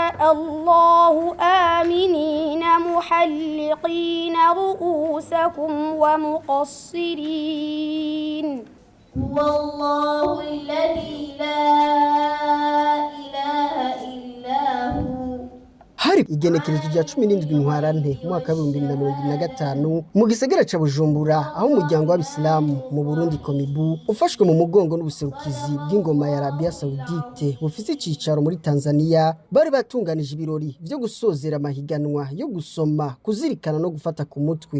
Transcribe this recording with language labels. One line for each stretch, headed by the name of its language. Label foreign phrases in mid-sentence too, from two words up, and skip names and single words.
Arabic: الله آمنين محلقين رؤوسكم ومقصرين هو الله الذي لا إله إلا هو.
Rundi: Hari igenekerezo rya 17 Ntwarante mwaka wa 2025 mu gisagara ca Bujumbura aho umuryango w'Abisilamu mu Burundi Komibu ufashwe mu mugongo n'ubuserukizi bw'ingoma ya Arabia Saudite bufise icicaro muri Tanzania bari batunganije ibirori byo gusozera amahiganwa yo gusoma kuzirikana no gufata ku mutwe